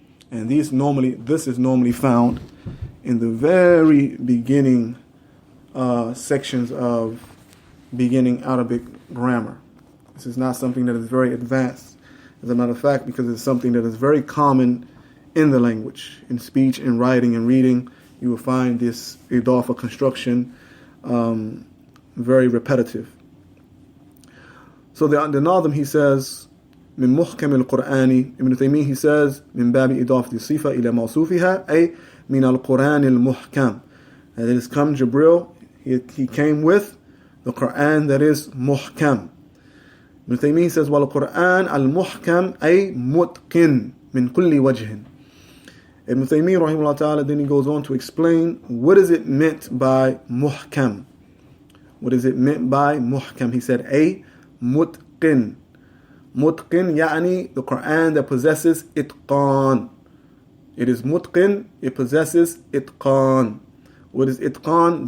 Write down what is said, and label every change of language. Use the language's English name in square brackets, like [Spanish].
[English] And this is normally found in the very beginning sections of beginning Arabic grammar. This is not something that is very advanced, as a matter of fact, because it's something that is very common in the language. In speech, in writing, and reading, you will find this idafa construction very repetitive. So the Nazim, he says, [Arabic] من محكم القرآن, Ibn Taymiyyah, he says, من باب إضافة الصفة إلى موصوفها, أي من القرآن المحكم. [English] And it has come, Jibril, he came with the Quran that is muhkam. [Arabic] Ibn Taymiyyah says, وَالْقُرْآنَ الْمُحْكَمْ أي مُتْقِنْ مِنْ كُلِّ وَجْهٍ. [English] Ibn Taymiyyah rahimahullah ta'ala, then he goes on to explain what is it meant by muhkam. What is it meant by muhkam? He said, a mutqin. Mutqin, yani the Quran that possesses itqan. It is mutqin, it possesses itqan. What is itqan?